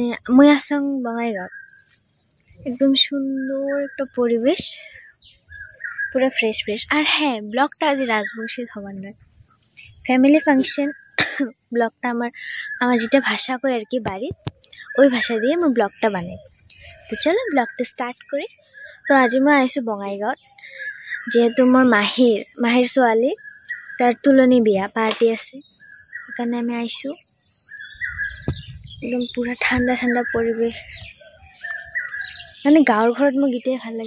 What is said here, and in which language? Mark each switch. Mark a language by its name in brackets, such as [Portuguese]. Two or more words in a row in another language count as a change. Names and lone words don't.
[Bangla] মুই আসাং বঙাইগাঁও, একদম সুন্দর একটা পরিবেশ, পুরো [English] fresh fresh. [Bangla] আর হ্যাঁ, ব্লগটা আজ রাজবংশী হবার নয়, [English] family function. [Bangla] ব্লগটা আমার যেটা ভাষা কই আর কি বাড়ি, ওই ভাষা দিয়ে আমি ব্লগটা বানাই। তো চলো ব্লগটা স্টার্ট করি। [Assamese] তো আজি মই আইছোঁ বঙাইগাঁৱত, যেহেতু মোৰ মাহীৰ ছোৱালী, তাৰ তুলনি বিয়া পাৰ্টি আছে, সেইকাৰণে আমি আইছোঁ। একদম পুৰা ঠাণ্ডা ঠাণ্ডা পৰিৱেশ, মানে গাঁৱৰ ঘৰত মোক এতিয়াই ভাল লাগে।